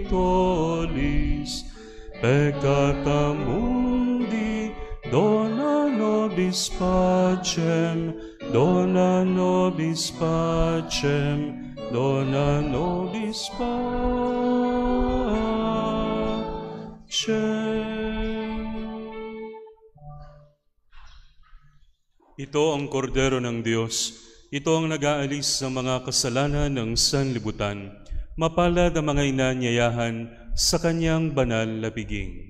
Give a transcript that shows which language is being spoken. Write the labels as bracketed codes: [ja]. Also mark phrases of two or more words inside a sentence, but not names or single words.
[la] tollis peccata mundi, dona nobis pacem, dona nobis pacem, dona nobis pacem. [tl] Ito ang kordero ng Diyos. Ito ang nag-aalis sa mga kasalanan ng sanlibutan. Mapalad ang mga inanyayahan sa kanyang banal na biging.